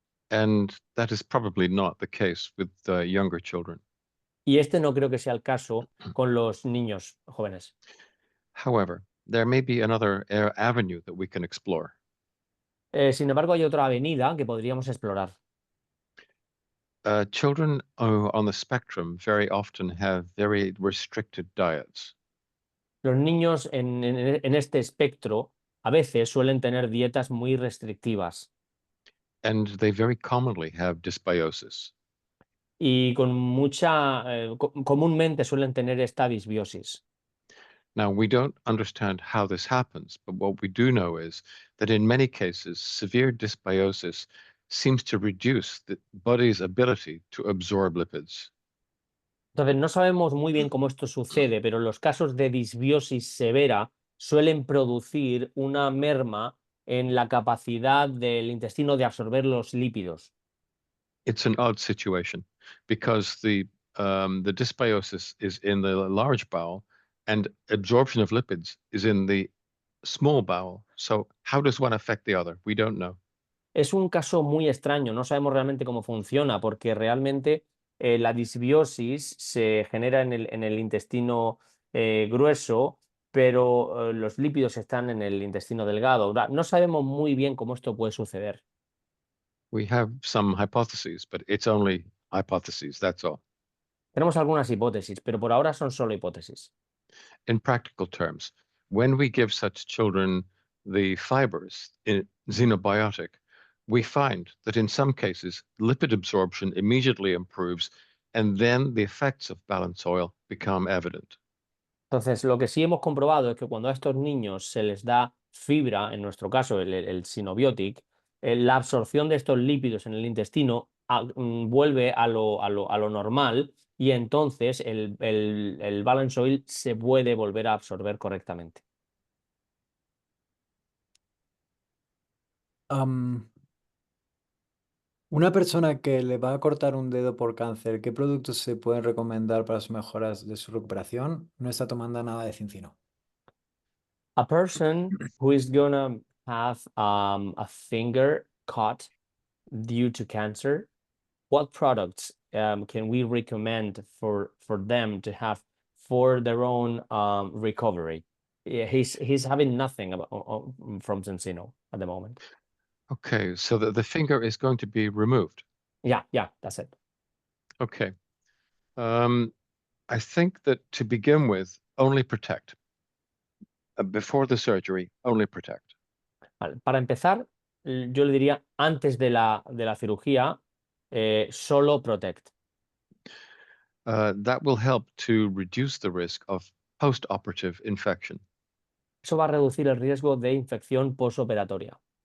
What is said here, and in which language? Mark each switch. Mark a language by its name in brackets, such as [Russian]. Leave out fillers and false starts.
[English] And that is probably not the case with younger children. [Spanish] Y este no creo que sea el caso con los niños jóvenes. [English] However, there may be another avenue that we can explore. [Spanish] Sin embargo, hay otra avenida que podríamos explorar. [English] Children on the spectrum very often have very restricted diets. [Spanish] Los niños en este espectro a veces suelen tener dietas muy restrictivas [English] And they very commonly have dysbiosis. [Spanish] y comúnmente suelen tener esta disbiosis. [English] Now, we don't understand how this happens, but what we do know is that in many cases, severe dysbiosis seems to reduce the body's ability to absorb lipids. [Spanish] Entonces, no sabemos muy bien cómo esto sucede, pero los casos de disbiosis severa suelen producir una merma en la capacidad del intestino de absorber los lípidos. [English] It's an odd situation because the dysbiosis is in the large bowel and absorption of lipids is in the small bowel. So how does one affect the other? We don't know. [Spanish] Es un caso muy extraño, no sabemos realmente cómo funciona, porque realmente la disbiosis se genera en el intestino grueso, pero los lípidos están en el intestino delgado. No sabemos muy bien cómo esto puede suceder. [English] We have some hypotheses, but it's only hypotheses, that's all. [Spanish] Tenemos algunas hipótesis, pero por ahora son solo hipótesis. [English] In practical terms, when we give such children the fibers in xenobiotic, we find that in some cases, lipid absorption immediately improves, and then the effects of balance oil become evident. [Spanish] Entonces, lo que sí hemos comprobado es que cuando a estos niños se les da fibra, en nuestro caso el Synobiotic, la absorción de estos lípidos en el intestino vuelve a lo normal y entonces el balance oil se puede volver a absorber correctamente. Una persona que le va a cortar un dedo por cáncer, ¿qué productos se pueden recomendar para sus mejoras de su recuperación? No está tomando nada de cincino. [English] A person who is gonna have a finger cut due to cancer, what products can we recommend for them to have for their own recovery? Yeah, he's having nothing from Cincino at the moment. Okay, so the finger is going to be removed. Yeah, that's it. Okay. I think that to begin with, only protect. Before the surgery, only protect. [Spanish] Vale, para empezar, yo le diría antes de la cirugía, [English] solo protect. That will help to reduce the risk of post-operative infection. [Spanish] Eso va a reducir el riesgo de infección postoperatoria.